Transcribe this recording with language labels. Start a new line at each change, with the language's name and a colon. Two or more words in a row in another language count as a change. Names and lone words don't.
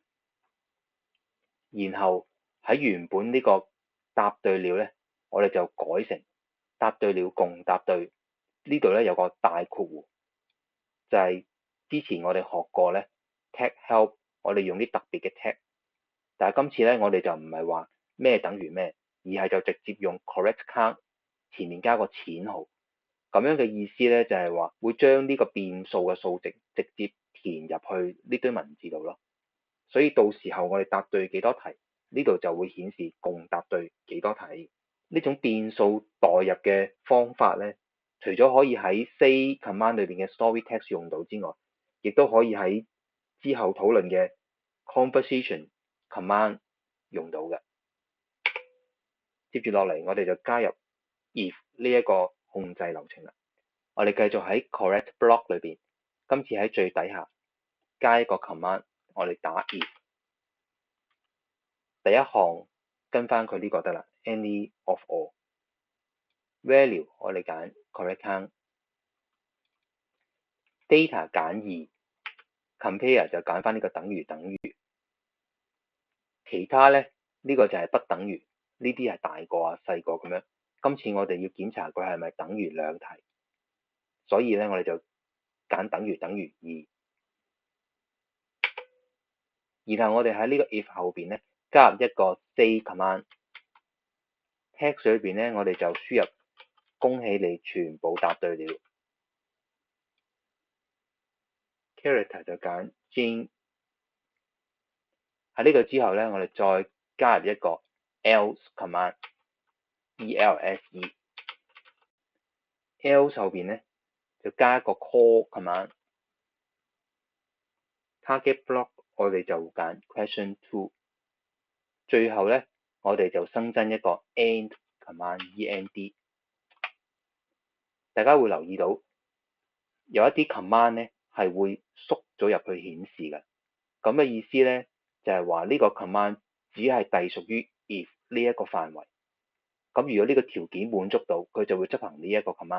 Cantonese: 然後喺原本呢個答對了咧，我哋就改成答對了共答對。呢度咧有個大括弧，就係之前我哋學過咧
English: tag help，
Cantonese: 我哋用啲特別嘅 tag，但係今次咧我哋就唔係話咩等於咩，而係就直接用
English: correct count
Cantonese: 前面加個淺號。咁樣嘅意思咧就係話會將呢個變數嘅數值直接填入去呢堆文字度咯。所以到時候我哋答對幾多題，呢度就會顯示共答對幾多題。呢種變數代入嘅方法咧，除咗可以喺
English: say command
Cantonese: 裏邊嘅
English: story text
Cantonese: 用到之外，亦都可以喺之後討論嘅
English: conversation command
Cantonese: 用到嘅。接住落嚟，我哋就加入 if 呢一個控制流程啦。我哋繼續喺
English: correct block
Cantonese: 裏邊，今次喺最底下加一個 command， 我哋打 if。第一項跟翻佢呢個得啦 ，
English: any of all value
Cantonese: 我哋揀
English: correct count，
Cantonese: data 揀2 compare 就揀翻呢個等於，其他咧呢個就係不等於，呢啲係大個啊細個咁樣。今次我哋要檢查佢係咪等於兩題，所以咧我哋就揀等於2，然後我哋喺呢個 if 後邊咧加入一個
English: say command，
Cantonese: text 裏邊咧我哋就輸入恭喜你全部答對了。character 就揀 Jane，喺呢個之後咧，我哋再加入一個
English: else command，
Cantonese: else 後邊咧就加一個
English: call command， target block
Cantonese: 我哋就揀
English: question 2，
Cantonese: 最後咧我哋就新增一個
English: end command，
Cantonese: end。大家會留意到有一啲 command 咧係會縮咗入去顯示嘅，咁嘅意思咧就係話呢個 command 只係隸屬於 if 呢一個範圍。咁如果呢個條件滿足到，佢就會執行呢一個 command。